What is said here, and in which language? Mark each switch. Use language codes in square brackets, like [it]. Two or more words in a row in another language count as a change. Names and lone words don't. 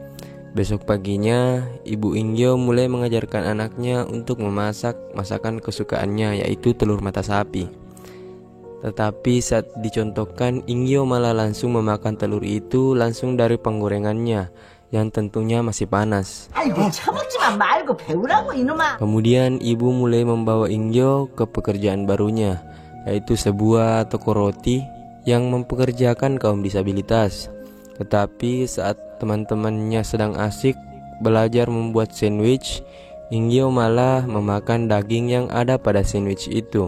[id] Besok paginya, ibu Inggyo mulai mengajarkan anaknya untuk memasak masakan kesukaannya, yaitu telur mata sapi. Tetapi saat dicontohkan, Inggyo malah langsung memakan telur itu langsung dari penggorengannya, yang tentunya masih panas. [ko] 아이고 처먹지만 말고 배우라고 이놈아. [id] Kemudian ibu mulai membawa Inggyo ke pekerjaan barunya, yaitu sebuah toko roti yang mempekerjakan kaum disabilitas. Tetapi saat teman-temannya sedang asik belajar membuat sandwich, Inggyo malah memakan daging yang ada pada sandwich itu.